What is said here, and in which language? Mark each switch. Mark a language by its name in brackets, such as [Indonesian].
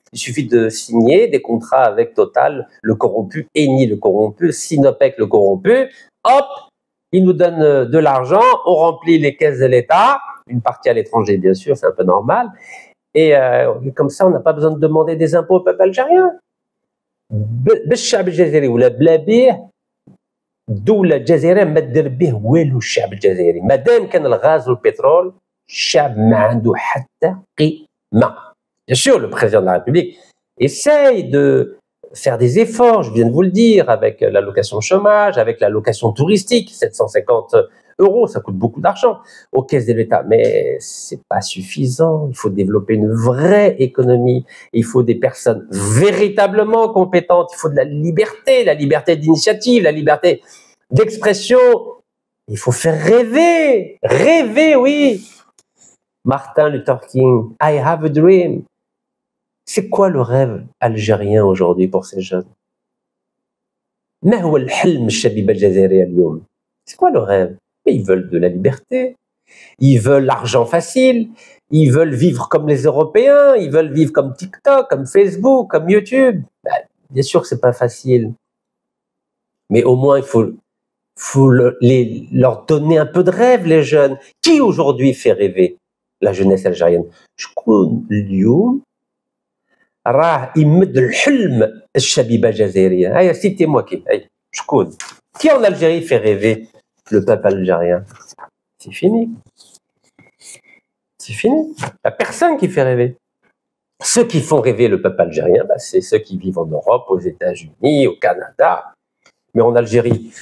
[French] Il suffit de signer des contrats avec Total, le corrompu, Eni, le corrompu, Sinopec, le corrompu. Hop, ils nous donnent de l'argent, on remplit les caisses de l'État, une partie à l'étranger bien sûr, c'est un peu normal. Et comme ça, on n'a pas besoin de demander des impôts au peuple algérien. [Arabic] بالشعب الجزائري ولا بلا بيه الدولة الجزائرية ما دير به والو الشعب الجزائري مادام كان الغاز والبترول الشعب ما عنده حتى قيمة. [French] Bien sûr, le président de la République essaye de faire des efforts, je viens de vous le dire, avec l'allocation chômage, avec l'allocation touristique, 750 €, ça coûte beaucoup d'argent aux caisses de l'État, mais c'est pas suffisant. Il faut développer une vraie économie. Il faut des personnes véritablement compétentes. Il faut de la liberté d'initiative, la liberté d'expression. Il faut faire rêver, oui. [English] Martin Luther King, I have a dream. [French] C'est quoi le rêve algérien aujourd'hui pour ces jeunes? [Arabic] ما هو الحلم الشبيبة الجزائرية اليوم? [French] C'est quoi le rêve? Mais ils veulent de la liberté, ils veulent l'argent facile, ils veulent vivre comme les Européens, ils veulent vivre comme TikTok, comme Facebook, comme YouTube. Bien sûr que c'est pas facile, mais au moins il faut leur donner un peu de rêve, les jeunes. Qui aujourd'hui fait rêver la jeunesse algérienne? [Arabic] شكون اليوم راه يمد الحلم الشبيبة الجزائرية؟ هيا [French] citez-moi qui. [Arabic] شكون? [French] Qui en Algérie fait rêver le peuple algérien? C'est fini. C'est fini. Il n'y a personne qui fait rêver. Ceux qui font rêver le peuple algérien, c'est ceux qui vivent en Europe, aux États-Unis, au Canada. mais en Algérie.